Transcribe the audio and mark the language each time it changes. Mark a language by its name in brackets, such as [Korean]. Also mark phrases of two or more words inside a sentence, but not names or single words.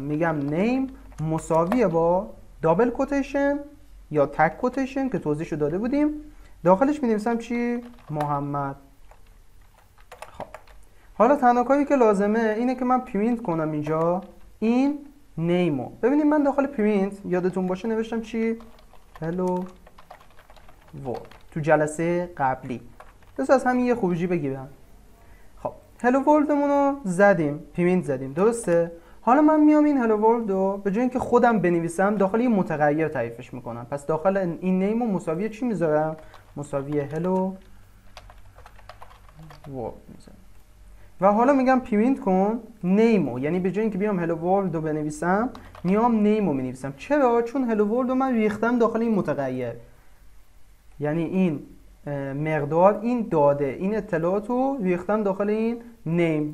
[Persian] میگم نیم مساویه با [English] double quotation [Persian] یا [English] tag quotation [Persian] که توضیحشو داده بودیم، داخلش می‌نویسم چی؟ محمد. حالا تنها کاری که لازمه اینه که من پرینت کنم اینجا این نیمو. ببینید من داخل پرینت یادتون باشه نوشتم چی؟ [English] hello world [Persian] تو جلسه قبلی. بس از همین یه خروجی بگیرم. خب [English] hello world [Persian] رو زدیم، پرینت زدیم، درسته؟ حالا من میام این [English] hello world [Persian] رو به جای اینکه خودم بنویسم داخل یه متغیر تعریفش میکنم. پس داخل این نیمو مساوی چی میذارم؟ مساوی [English] hello world [Persian] میذارم. و حالا میگم پرینت کن نیمو، یعنی به جای اینکه بیام [English] hello world [Persian] رو بنویسم میام نیمو مینویسم. چرا؟ چون [English] hello world [Persian] رو من ریختم داخل این متغیر، یعنی این مقدار، این داده، این اطلاعات رو ریختم داخل این نیم.